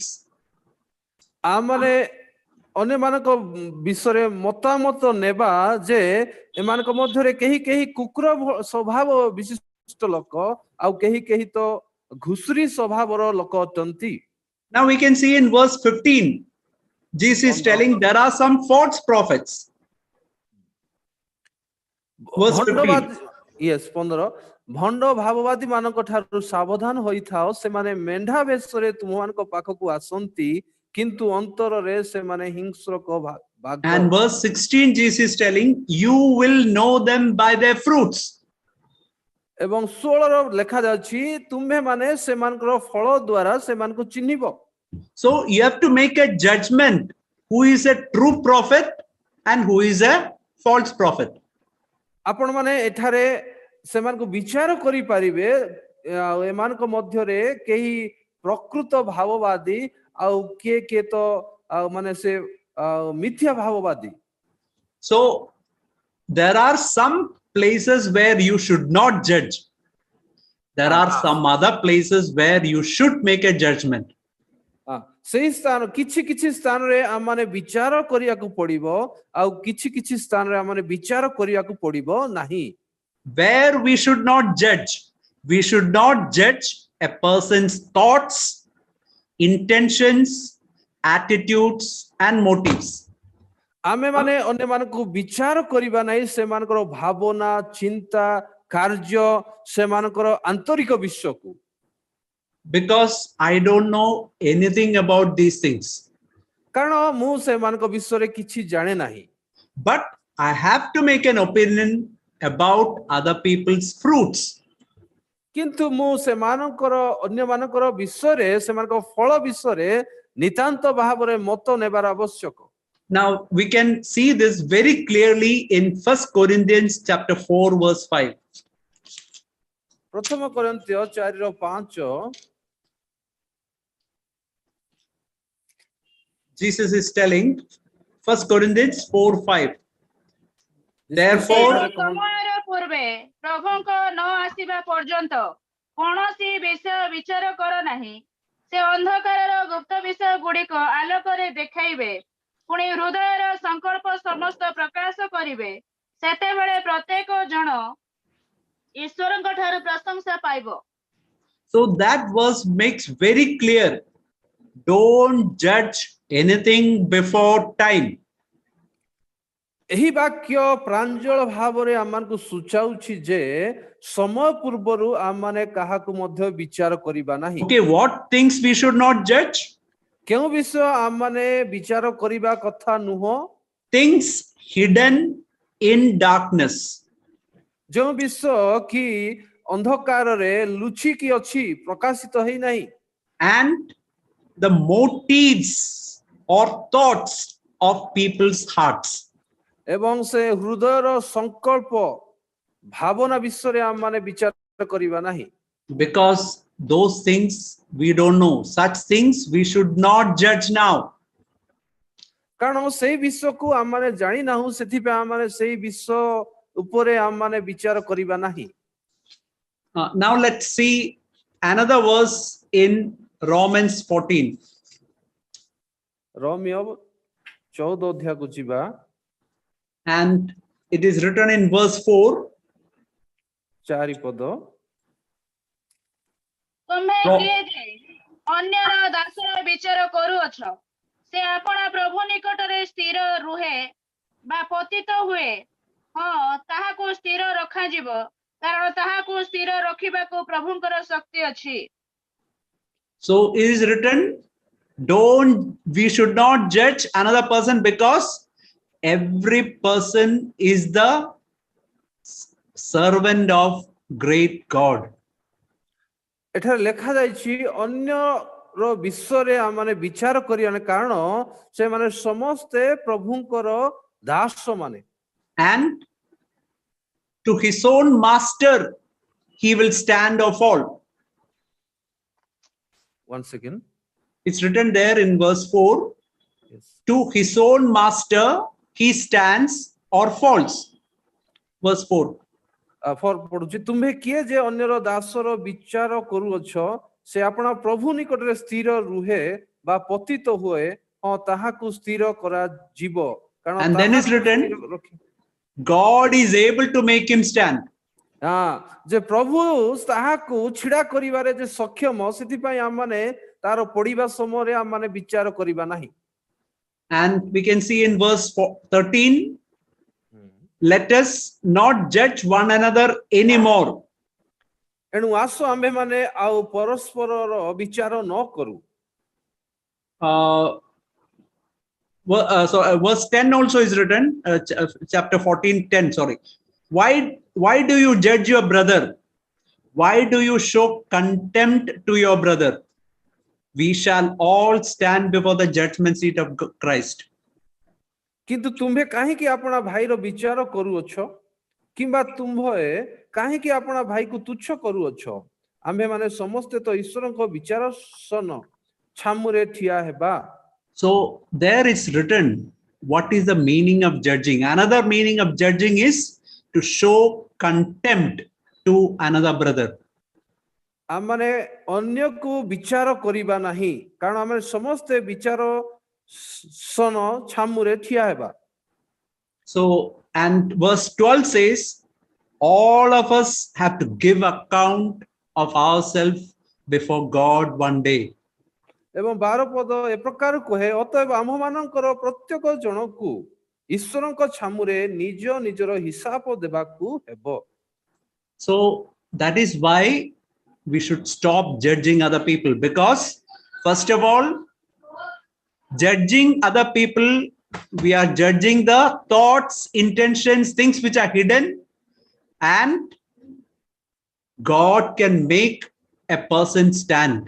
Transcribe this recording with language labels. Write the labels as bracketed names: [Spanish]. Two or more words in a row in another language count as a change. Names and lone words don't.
[Odia] ଆମମାନେ ଅନ୍ୟମାନଙ୍କ ବିଷୟରେ ମତାମତ ନେବା ଯେ ଏମାନଙ୍କ ମଧ୍ୟରେ କେହି କେହି କୁକୁର ସ୍ୱଭାବ ବିଶିଷ୍ଟ ଲୋକ ଆଉ କେହି କେହି ତ ଘୁଷୁରୀ ସ୍ୱଭାବର ଲୋକ ଅଟନ୍ତି। [English] Now we can see in verse 15, Jesus is telling there are some false prophets. Verse 15. [Odia] Yes, 15 ଭଣ୍ଡ ଭାବବାଦୀ ମାନଙ୍କ ଠାରୁ ସାବଧାନ ହୋଇଥାଅ, ସେମାନେ ମେଣ୍ଢା ବେଶରେ ତୁମମାନଙ୍କ ପାଖକୁ ଆସନ୍ତି କିନ୍ତୁ ଅନ୍ତରରେ ସେମାନେ ହିଂସ୍ରକ ବାଘ। [English] And verse 16, Jesus is telling, you will know them by their fruits. [Odia] ଏବଂ 16 ଲେଖା ଯାଉଛି ତୁମେ ମାନେ ସେମାନଙ୍କର ଫଳ ଦ୍ୱାରା ସେମାନଙ୍କୁ ଚିହ୍ନିବ। [English] So you have to make a judgment who is a true prophet and who is a false prophet. [Odia] ଆପଣ ମାନେ ଏଠାରେ ସେମାନଙ୍କୁ ବିଚାର କରିପାରିବେ ଏମାନଙ୍କ ମଧ୍ୟରେ କେହି ପ୍ରକୃତ ଭାବବାଦୀ ଆଉ କିଏ କିଏ ତ ମାନେ ସେ ମିଥ୍ୟା ଭାବବାଦୀ। [English] So there are some places where you should not judge. There are some other places where you should make a judgment. [Odia] ସେଇ ସ୍ଥାନ କିଛି କିଛି ସ୍ଥାନରେ ଆମମାନେ ବିଚାର କରିବାକୁ ପଡିବ ଆଉ କିଛି କିଛି ସ୍ଥାନରେ ଆମମାନେ ବିଚାର କରିବାକୁ ପଡିବ ନାହିଁ। [English] Where we should not judge, we should not judge a person's thoughts, intentions, attitudes and motives. [Odia] ଆମେ ମାନେ ଅନ୍ୟମାନଙ୍କୁ ବିଚାର କରିବା ନାହିଁ ସେମାନଙ୍କର ଭାବନା ଚିନ୍ତା କାର୍ଯ୍ୟ ସେମାନଙ୍କର ଆନ୍ତରିକ ବିଷୟକୁ। [English] Because I don't know anything about these things. [Odia] କାରଣ ମୁଁ ସେମାନଙ୍କ ବିଷୟରେ କିଛି ଜାଣେ ନାହିଁ। [English] But I have to make an opinion about other people's fruits. [Odia] କିନ୍ତୁ ମୁଁ ସେମାନଙ୍କର ଅନ୍ୟମାନଙ୍କର ବିଷୟରେ ସେମାନଙ୍କ ଫଳ ବିଷୟରେ ନିତାନ୍ତ ଭାବରେ ମତ ନେବାର ଆବଶ୍ୟକ। [English] Now we can see this very clearly in 1 Corinthians chapter 4 verse 5. [Odia] ପ୍ରଥମ କରିନ୍ଥୀୟ 4:5 [English] Jesus is telling, 1 Corinthians 4:5. Therefore, [Odia] ସମୟର ପୂର୍ବେ ପ୍ରଭୁଙ୍କ ନ ଆସିବା ପର୍ଯ୍ୟନ୍ତ କୌଣସି ବିଷୟ ବିଚାର କର ନାହିଁ। ସେ ଅନ୍ଧକାରର ଗୁପ୍ତ ବିଷୟ ଗୁଡ଼ିକ ଆଲୋକରେ ଦେଖାଇବେ, ପୁଣି ହୃଦୟର ସଂକଳ୍ପ ସମସ୍ତ ପ୍ରକାଶ କରିବେ। ସେତେବେଳେ ପ୍ରତ୍ୟେକ ଜଣ ଈଶ୍ୱରଙ୍କ ଠାରୁ ପ୍ରଶଂସା ପାଇବ। [English] so that verse makes very clear, don't judge anything before time. [Odia] ଏହି ବାକ୍ୟ ପ୍ରାଞ୍ଜଳ ଭାବରେ ଆମମାନଙ୍କୁ ସୂଚାଉଛି ଯେ ସମୟ ପୂର୍ବରୁ ଆମମାନେ କାହାକୁ ମଧ୍ୟ ବିଚାର କରିବା ନାହିଁ। [English] Okay, what things we should not judge? [Odia] କେଉଁ ବିଷୟ ଆମମାନେ ବିଚାର କରିବା କଥା ନୁହଁ? [English] Things hidden in darkness. [Odia] ଯେଉଁ ବିଷୟ କି ଅନ୍ଧକାରରେ ଲୁଚିକି ଅଛି, ପ୍ରକାଶିତ ହେଇନାହିଁ। [English] And the motives or thoughts of people's hearts. [Odia] ଏବଂ ସେ ହୃଦୟର ସଂକଳ୍ପ ଭାବନା ବିଷୟରେ ଆମମାନେ ବିଚାର କରିବା ନାହିଁ। [English] Because those things we don't know. Such things we should not judge now. [Odia] କାରଣ ସେଇ ବିଷୟକୁ ଆମମାନେ ଜାଣି ନାହୁଁ, ସେଥିପାଇଁ ଆମମାନେ ସେଇ ବିଷୟ ଉପରେ ଆମମାନେ ବିଚାର କରିବା ନାହିଁ। [English] Now let's see another verse in Romans 14. [Odia] ରୋମିଓ 14 ଅଧ୍ୟାୟକୁ ଯିବା। [English] And it is written in verse 4. [Odia] 4 ପଦ। ତୁମେ କିଏ ଯେ ଅନ୍ୟର ଦାସର ବିଚାର କରୁଅଛ? ସେ ଆପଣା ପ୍ରଭୁ ନିକଟରେ ସ୍ଥିର ରୁହେ ବା ପତିତ ହୁଏ, ହଁ ତାହାକୁ ସ୍ଥିର ରଖାଯିବ, କାରଣ ତାହାକୁ ସ୍ଥିର ରଖିବାକୁ ପ୍ରଭୁଙ୍କର ଶକ୍ତି ଅଛି। [English] So it is written, we should not judge another person because every person is the servant of great God. [Odia] ଏଠାରେ ଲେଖା ଯାଇଛି ଅନ୍ୟର ବିଷୟରେ ଆମମାନେ ବିଚାର କରିବା କାରଣ ସେମାନେ ସମସ୍ତେ ପ୍ରଭୁଙ୍କର ଦାସ ମାନେ। [English] And to his own master he will stand or fall. One second. It's written there in verse 4. Yes. To his own master he stands or falls. Verse 4. [Odia] ପଢୁଛି ତୁମ୍ଭେ କିଏ ଯେ ଅନ୍ୟର ଦାସର ବିଚାର କରୁଅଛ ସେ ଆପଣା ପ୍ରଭୁ ନିକଟରେ ସ୍ଥିର ରୁହେ ବା ପତିତ ହୁଏ ହଁ ତାହାକୁ ସ୍ଥିର କରାଯିବ କାରଣ [English] And then it's written, God is able to make him stand. [Odia] ଯେ ପ୍ରଭୁ ତାହାକୁ ଛିଡା କରିବାରେ ଯେ ସକ୍ଷମ ସେଥିପାଇଁ ଆମମାନେ ତାର ପଡିବା ସମୟରେ ଆମମାନେ ବିଚାର କରିବା ନାହିଁ। [English] And we can see in verse 13, let us not judge one another anymore. [Odia] ଏଣୁ ଆସ ଆମ୍ଭେ ମାନେ ଆଉ ପରସ୍ପରର ବିଚାର ନ କରୁ। [English] So verse 10 also is written, chapter 14:10, sorry. Why do you judge your brother? Why do you show contempt to your brother? We shall all stand before the judgment seat of Christ. [Odia] କିନ୍ତୁ ତୁମ୍ଭେ କାହିଁକି ଆପଣା ଭାଇର ବିଚାର କରୁଅଛ କିମ୍ବା ତୁମ୍ଭେ କାହିଁକି ଆପଣା ଭାଇକୁ ତୁଚ୍ଛ କରୁଅଛ ଆମ୍ଭେ ମାନେ ସମସ୍ତେ ତ ଈଶ୍ୱରଙ୍କ ବିଚାରାସନ ଛାମୁରେ ଠିଆ ହେବା। [English] So there is written what is the meaning of judging. Another meaning of judging is to show contempt to another brother. [Odia] ଆମମାନେ ଅନ୍ୟକୁ ବିଚାର କରିବା ନାହିଁ କାରଣ ଆମେ ସମସ୍ତେ ବିଚାର ସନ ଛାମୁରେ ଠିଆ ହେବା। [English] So, and verse 12 says, all of us have to give account of ourselves before God one day. [Odia] ଏବଂ 12 ପଦ ଏ ପ୍ରକାର କହେ ଅତଏବ ଆମ୍ଭମାନଙ୍କର ପ୍ରତ୍ୟେକ ଜଣକୁ ଈଶ୍ୱରଙ୍କ ଛାମୁରେ ନିଜ ନିଜର ହିସାବ ଦେବାକୁ ହେବ। [English] So that is why we should stop judging other people, because first of all, judging other people, we are judging the thoughts, intentions, things which are hidden, and God can make a person stand.